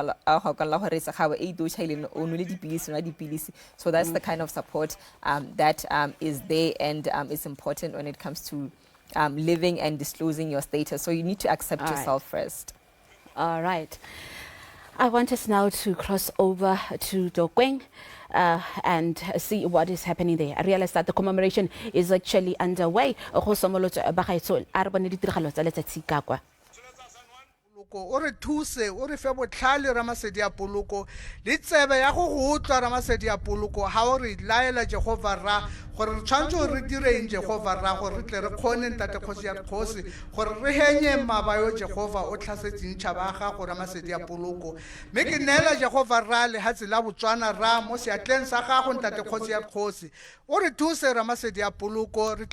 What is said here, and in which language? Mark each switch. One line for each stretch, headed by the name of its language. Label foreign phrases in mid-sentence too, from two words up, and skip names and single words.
English: So that's the kind of support that is there and is important when it comes to living and disclosing your status. So you need to accept yourself first. All right. I want us now to cross over to Dokweng and see what is happening there. I realize that the commemoration is actually underway.
Tswana: O re thuse o re fe botlhale Ramasedi a poloko le tsebe ya go utlwa Ramasedi a poloko ha o re laela Jehova ra gore re tshwantse re direng Jehova ra gore re tle re khone ntate kgosi ya kgosi gore re henye mabayo Jehova o tlhasetseng tšhaba ga go Ramasedi a poloko me ke nela Jehova ra le hatsi la Botswana ra mo seatleng sa gago ntate kgosi ya kgosi o re thuse Ramasedi a poloko re